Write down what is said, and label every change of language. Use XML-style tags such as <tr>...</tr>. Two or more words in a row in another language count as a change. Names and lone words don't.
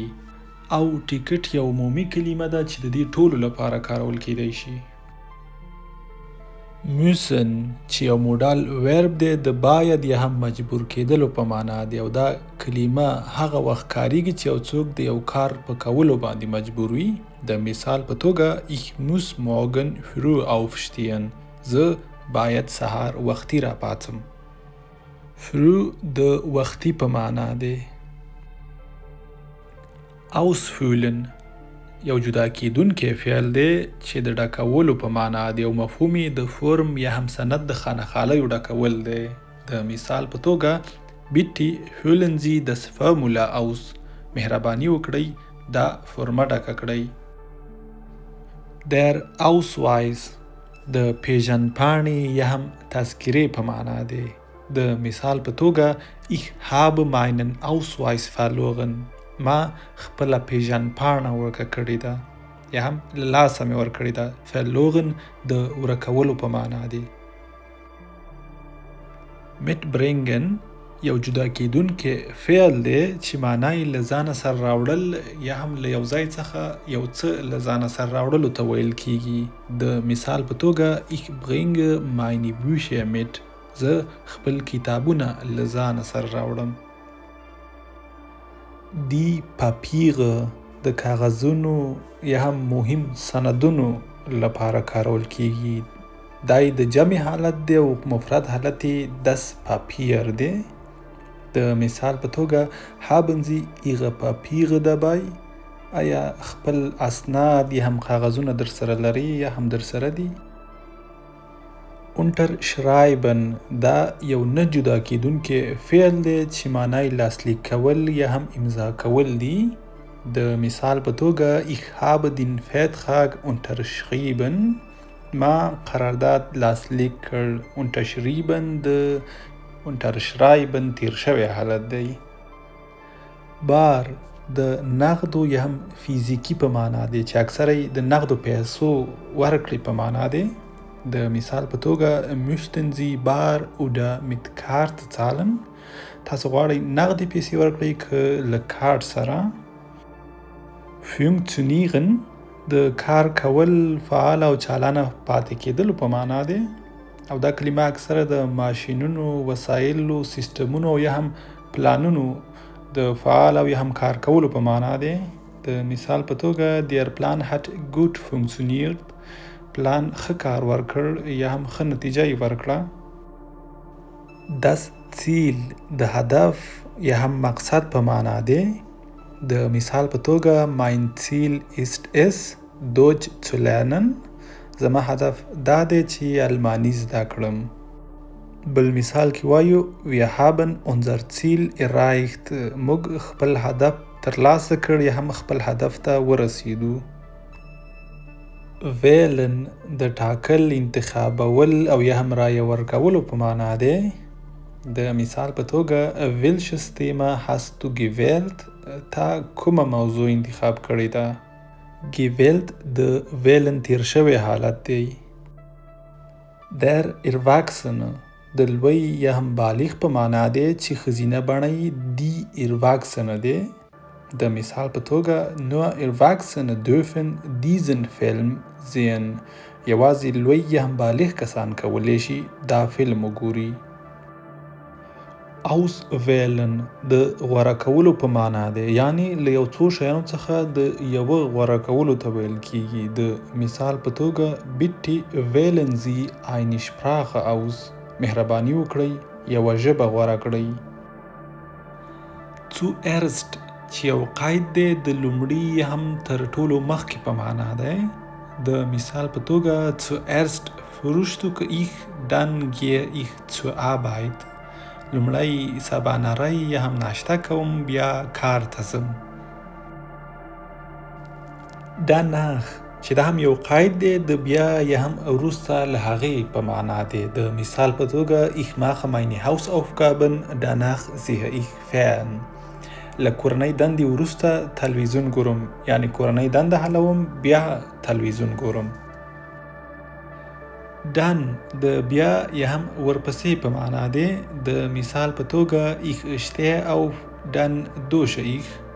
<ps>او ټیکټ یو عمومي کلمه ده چې د دې ټولو لپاره کارول کیدی شي. müssen چې یو موډال ورب دی د باید یا هم مجبور کېدلو په معنا دی او دا کلمه هغه وخت کاریږي چې یو څوک د یو کار په کولو باندې مجبور وي. د مثال په توګه</ps> <de>ich muss morgen früh aufstehen.</de> <ps>زه باید سهار وختي راپاڅم. früh د وختي په معنا دی. ausfüllen یو جدا کېدونکی فعل دی چې د ډکولو په معنا دی او مفهوم یې د فرم یا هم سند د خانخالیو ډکول دی. د مثال په توګه</ps> <de>bitte füllen Sie das Formular aus.</de> <ps>مهرباني وکړئ دا فرمه ډکه کړئ.</ps> <de>der Ausweis</de> <ps>د پیژندپاڼې یا هم تذکرې په معنا دی. د مثال په توګه</ps> <de>ich habe meinen Ausweis verloren.</de> <ps>ما خپله پیژندپاڼه ورکه کړې ده یا هم له لاسه مې ورکړې ده. verloren د ورکولو په معنا دی. mitbringen یو جدا کېدونکی فعل دی چې معنا یې له ځانه سره راوړل یا هم له یو ځای څخه یو څه له ځانه سره راوړلو ته ویل کېږي. د مثال په توګه</ps> <de>ich bringe meine Bücher mit.</de> <ps>زه خپل کتابونه له ځانه سره راوړم.</ps> <de>die Papiere</de> <ps>د کاغذونو یا هم مهم سندونو لپاره کارول کېږي. دا د جمع حالت دی او مفرد حالت</ps> <de>das Papier</de> <ps>دی. د مثال په توګه</ps> <de>haben Sie Ihre Papiere dabei.</de> <ps>آیا خپل اسناد یا هم کاغذونه در سره لري یا هم در سره دي. unterschreiben دا یو نه جدا کېدونکی فعل دی چې معنی لاسلیک کول یا هم امضا کول دي. د مثال په توګه</ps> <de>ich habe den Vertrag unterschrieben.</de> <ps>ما قرارداد لاسلیک کړ. unterschrieben د unterschreiben تیر شوی حالت دی. بار د نغدو یا هم فیزیکی په معنا دی چې اکثره د نغدو پیسو ورکړې په معنا دی. د مثال په توګه</ps> <de>möchten Sie bar oder mit Karte zahlen.</de> <ps>تاسو غواړئ نغدي پیسې ورکړئ که له کارت سره. funktionieren د کار کول، فعال او چالانه پاتې کېدلو په معنا دی او دا کلمه اکثره د ماشینونو، وسایلو، سیستمونو او یا هم پلانونو د فعال او یا هم کار کولو په معنا دی. د مثال په توګه</ps> <de>der Plan hat gut funktioniert.</de> <ps>پلان ښه کار ورکړ یا هم ښه نتیجه یې ورکړه.</ps> <de>das Ziel</de> <ps>د هدف یا هم مقصد په معنا دی. د مثال په توګه</ps> <de>mein Ziel ist es Deutsch zu lernen.</de> <ps>زما هدف دا دی چې الماني زده کړم. بل مثال کې وایو</ps> <de>wir haben unser Ziel erreicht.</de> <ps>موږ خپل هدف ترلاسه کړ یا هم خپل هدف ته ورسېدو. wählen د ټاکل، انتخابول او یا هم رایه ورکولو په معنا دی. د مثال په توګه</ps> <de>welches Thema hast du gewählt.</de> <ps>تا کومه موضوع انتخاب کړې ده. gewählt د wählen تیر شوی حالت دی.</ps> <de>der Erwachsene</de> <ps>د لوی یا هم بالغ په معنا دی چې ښځینه بڼه یې</ps> <de>die Erwachsene</de> <ps>دی. د مثال په توګه</ps> <de>nur Erwachsene dürfen diesen Film sehen.</de> <ps>یوازې لوی یا هم بالغ کسان کولی شي دا فلم وګوري. auswählen د غوره کولو په معنا دی، یعنی له یو څو شیانو څخه د یوه غوره کولو ته ویل کېږي. د مثال په توګه</ps> <de>bitte wählen Sie eine Sprache aus.</de> <ps>مهرباني وکړئ یوه ژبه غوره کړئ. zuerst چې یو قید دی د لومړي هم تر ټولو مخکې په معنا دی. د مثال په توګه</ps> <de>zuerst frühstücke ich, dann gehe ich zur Arbeit.</de> <ps>لومړی سباناری یا هم ناشته کوم بیا کار ته ځم. danach چې دا هم یو قید دی د بیا یا هم وروسته له هغې په معنا دی. د مثال په توګه</ps> <de>ich mache meine Hausaufgaben, danach sehe ich fern.</de> <ps>له کورنۍ دندې وروسته تلویزیون ګورم، یعنی کورنۍ دنده حلوم بیا تلویزیون ګورم. dann د بیا یا هم ورپسې په معنا دی. د مثال په توګه</ps> <de>ich stehe auf, dann dusche ich.</de>